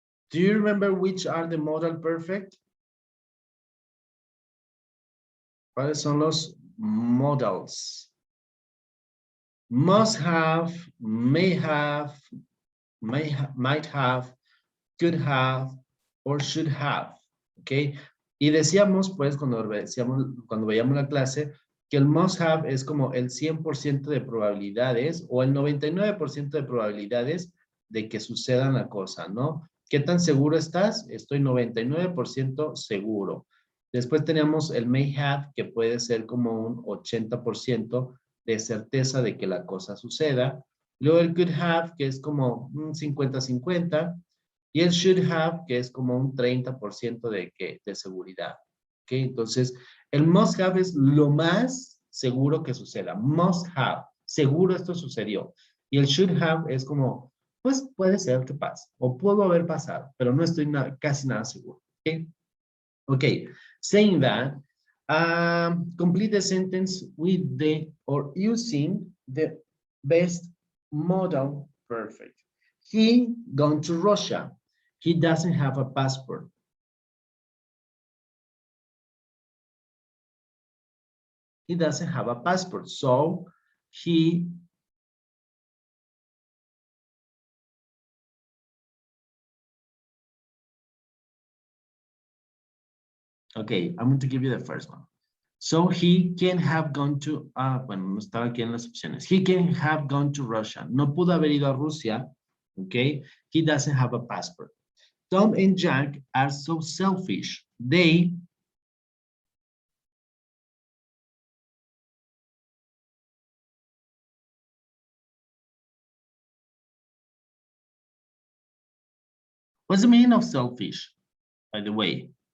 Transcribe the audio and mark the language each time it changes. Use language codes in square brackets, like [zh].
[en] Do you remember which are the modal perfect? [es] ¿Cuáles son los modals? Must have, may have, might have, could have, or should have. ¿Ok? Y decíamos, pues, cuando veíamos la clase, que el must have es como el 100% de probabilidades o el 99% de probabilidades de que suceda la cosa, ¿no? ¿Qué tan seguro estás? Estoy 99% seguro. Después tenemos el may have, que puede ser como un 80% de certeza de que la cosa suceda. Luego el could have, que es como un 50-50. Y el should have, que es como un 30% de seguridad. ¿Ok? Entonces, el must have es lo más seguro que suceda. Must have. Seguro esto sucedió. Y el should have es como, pues puede ser que pase. O pudo haber pasado, pero no estoy casi nada seguro. ¿Ok? Ok. [en] Saying that, complete the sentence with the or using the best modal perfect. He gone to Russia. He doesn't have a passport. He doesn't have a passport, so he okay, I'm going to give you the first one. So he can have gone to, [es] bueno, no estaba aquí en las opciones. [en] He can have gone to Russia. [es] No pudo haber ido a Rusia, [en] okay? He doesn't have a passport. Tom and Jack are so selfish. They what's the meaning of selfish, by the way?